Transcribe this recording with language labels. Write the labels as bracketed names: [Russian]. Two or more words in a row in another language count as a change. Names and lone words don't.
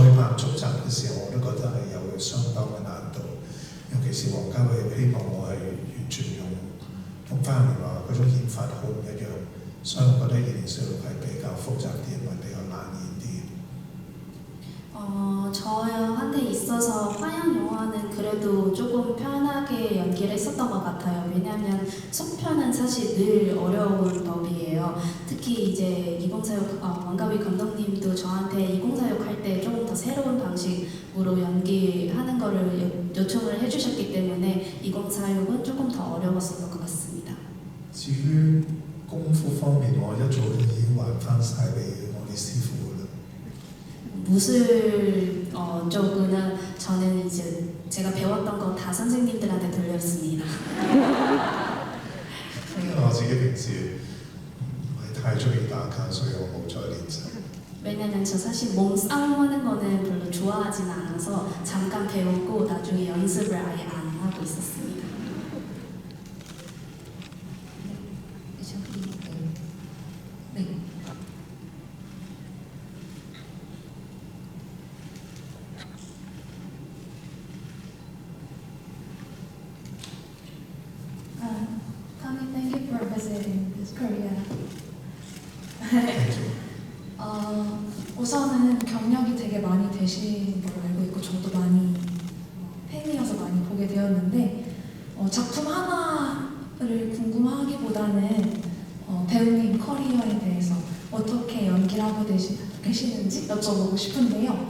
[Cantonese] 拍續集嘅時候，我都覺得係有相當嘅難度，尤其是王家衛希望我係完全用同翻入嚟話嗰種演法好唔一樣，所以我覺得2046係比較複雜啲，因為比較難演啲。 [Korean] 저한테 있어서 화양 영화는 그래도 조금 편하게 연기를 했었던 것 같아요. 왜냐하면 속편은 사실 늘 어려운 법이에요. 특히 이제 2046 왕가위 감독님도 저한테 2046 할 때 조금 더 새로운 방식으로 연기하는 거를 요청을 해주셨기 때문에 2046은 조금 더 어려웠었던 것 같습니다. [Cantonese] 至於功夫方面，我一早已經還翻晒俾我哋師傅啦。 [Korean] 무술 쪽은 저는 이제 제가 배웠던 거 다 선생님들한테 돌렸습니다. [Cantonese] 因為我自己平時唔係太中意打卡，所以我冇再練習。 [Korean] 왜냐면 저 사실 몸싸움 하는 거는 별로 좋아하진 않아서 잠깐 배우고 나중에 연습을 아예 안 하고 있었습니다. 네, 저기 네. [English] Tommy, thank you for visiting this Korea. [Korean] 우선은 경력이 되게 많이 되신 걸로 알고 있고 저도 많이 팬이어서 많이 보게 되었는데 작품 하나를 궁금하기보다는 배우님 커리어에 대해서 어떻게 연기를 하고 계시는지 여쭤보고 싶은데요.